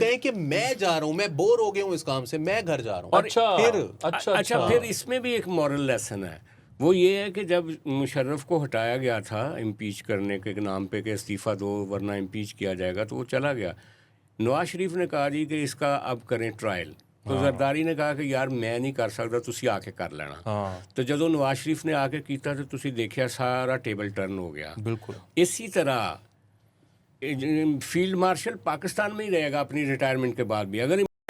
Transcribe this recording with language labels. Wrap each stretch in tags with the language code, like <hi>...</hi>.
<hi>कहें कि मैं जा रहा हूँ, मैं बोर हो गया हूँ इस काम से, मैं घर जा रहा हूँ। अच्छा फिर अच्छा फिर इसमें भी एक मॉरल लेसन है। वो ये है कि जब मुशर्रफ को हटाया गया था इम्पीच करने के नाम पे कि इस्तीफ़ा दो वरना इम्पीच किया जाएगा, तो वो चला गया। नवाज शरीफ ने कहा जी कि इसका अब करें ट्रायल,</hi> <pa>तो ਜ਼ਰਦਾਰੀ ਨੇ ਕਹਾ ਕਿ ਯਾਰ ਮੈਂ ਨਹੀਂ ਕਰ ਸਕਦਾ, ਤੁਸੀਂ ਆ ਕੇ ਕਰ ਲੈਣਾ। ਹਾਂ तो ਜਦੋਂ ਨਵਾਜ਼ ਸ਼ਰੀਫ ਨੇ ਆ ਕੇ ਕੀਤਾ ਤੇ ਤੁਸੀਂ ਦੇਖਿਆ ਸਾਰਾ ਟੇਬਲ ਟਰਨ ਹੋ ਗਿਆ। ਬਿਲਕੁਲ</pa> <hi>इसी तरह फील्ड मार्शल पाकिस्तान में ही रहेगा अपनी रिटायरमेंट के बाद भी। अगर</hi>